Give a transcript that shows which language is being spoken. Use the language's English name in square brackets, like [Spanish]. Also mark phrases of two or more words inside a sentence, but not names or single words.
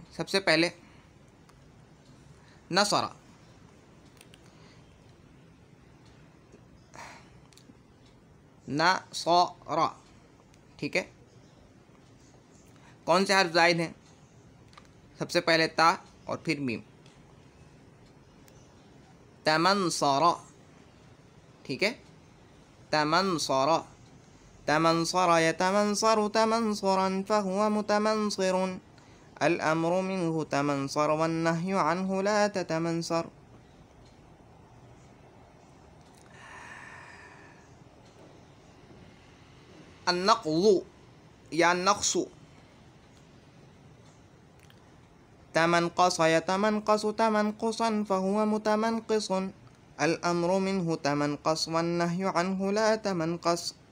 [Urdu] سب سے پہلے نصر، نصر، ٹھیک ہے۔ کون سے حرف زائد ہیں؟ سب سے پہلے تا اور پھر میم۔ تمنصر، ٹھیک ہے۔ [Arabic] تمنصر، تمنصر یتمنصر تمنصرا فہو متمنصر الامر منہ تمنصر والنہی عنہ لا تتمنصر۔ النقض یا نقص، تمنقص یتمنقص تمنقصا فہو متمنقص الامر منہ تمنقص والنہی عنہ لا تمنقص۔